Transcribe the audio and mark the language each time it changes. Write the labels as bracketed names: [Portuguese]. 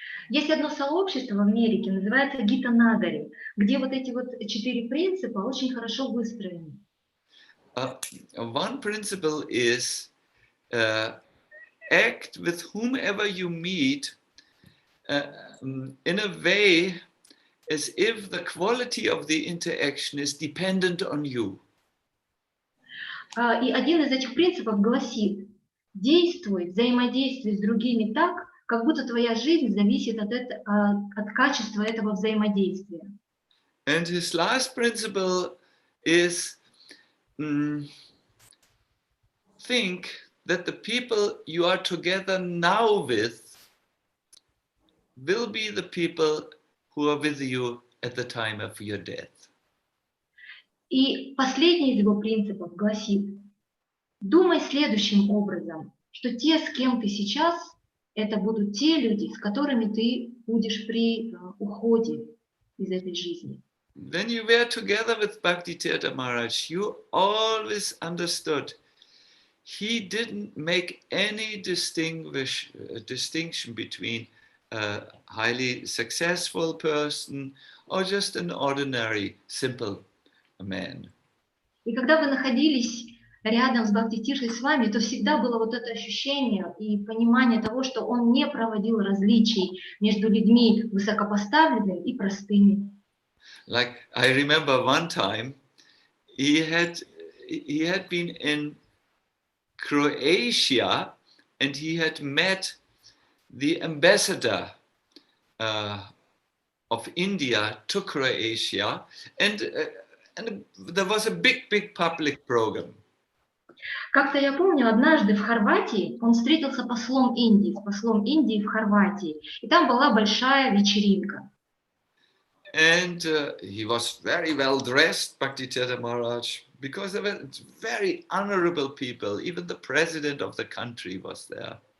[Russian] Есть одно сообщество в Америке, называется Гита Нагари, где вот эти вот 4 принципа очень хорошо выстроены. [English] One principle is act with whomever you meet in a way as if the quality of the interaction is dependent on you. [Russian] И один из этих принципов гласит: действуй, взаимодействуй с другими так, как будто твоя жизнь зависит от качества этого взаимодействия. [English] And his last principle is think that the people you are together now with will be the people who are with you at the time of your death. [Russian] И последний из его принципов гласит: думай следующим образом, что те, с кем ты сейчас, это будут те люди, с которыми ты будешь при уходе из этой жизни. [English] When you were together with Bhakti-tirtha Maharaj, you always understood he didn't make any distinction between a highly successful person or just an ordinary, simple man. [Russian] И когда вы находились рядом с Бхакти-тиртой Свами, то всегда было вот это ощущение и понимание того, что он не проводил различий между людьми высокопоставленными и простыми. [English] Like I remember one time, he had been in Croatia and he had met the ambassador of India to Croatia, and there was a big public program. [Russian] Как-то я помню, однажды в Хорватии он встретился с послом Индии в Хорватии, и там была большая вечеринка. [English] And he was very well dressed, Bhakti-tirtha Maharaj, because there were very honorable people. Even the president of the country was there.